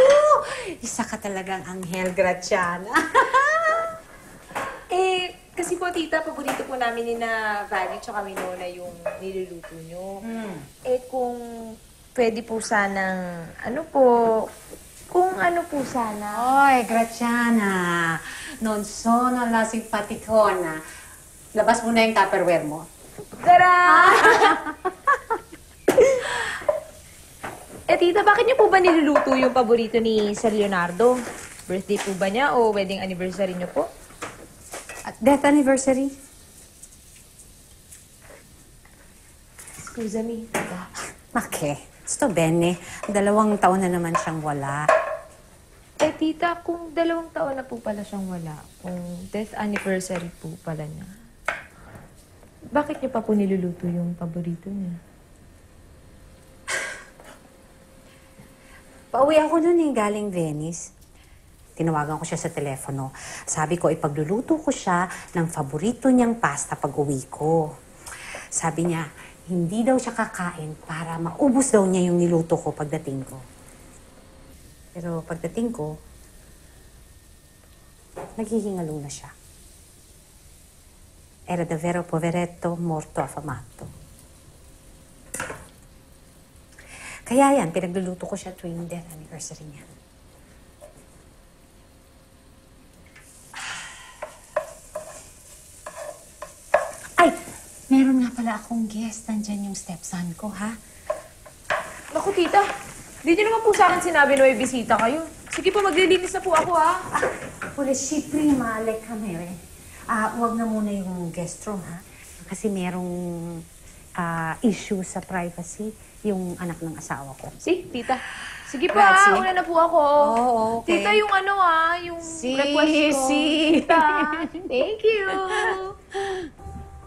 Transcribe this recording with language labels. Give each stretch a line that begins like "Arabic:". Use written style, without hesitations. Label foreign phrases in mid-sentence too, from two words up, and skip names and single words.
Filipino: Isa ka talagang anghel, Graciana. Kasi po, tita, paborito po namin ni na Vanny tsaka Winona yung niluluto nyo. Kung pwede po sanang, kung sana. Oy, Graciana,
Italian: non sono la simpaticona.
Filipino: Labas mo na yung Tupperware mo. Tara! Tita, bakit niyo po ba niluluto yung paborito ni Sir Leonardo? Birthday po ba niya o
English: wedding anniversary
Filipino: niyo po?
English: At death anniversary?
Italian: Scusa me, tita. Okay. Sto bene.
Filipino: 2 taon na naman siyang wala. Tita, kung 2 taon na po pala siyang wala, kung
English: death anniversary
Filipino: po pala niya, bakit niyo pa po niluluto yung paborito niya? Pauwi ako nun galing Venice. Tinawagan ko siya sa telepono. Sabi ko, ipagluluto ko siya ng paborito niyang pasta pag uwi ko. Sabi niya, hindi daw siya kakain para maubos daw niya yung niluto ko pagdating ko. Pero pagdating ko, naghihingalong na siya.
Italian: Era davvero poveretto, morto affamato.
Filipino: Kaya yan, pinagluluto ko siya tuwing
English: death anniversary
Filipino: niya. Ay! Meron nga pala akong guest. Nandyan yung stepson ko, ha? Naku, tita. Hindi niyo naman po sa akin sinabi na may bisita kayo. Sige po, maglilinis na po ako, ha?
Italian: Volessi prima le camere.
Filipino: Huwag na muna yung
English: guest room,
Filipino: ha? Kasi merong issue sa privacy yung anak ng asawa ko. Si, tita. Sige po,
Italian: Grazie.
Filipino: ha? Una na po ako. Oo, okay. Tita, yung yung request ko.
Italian: Si.
Filipino: Tita,
English: thank you.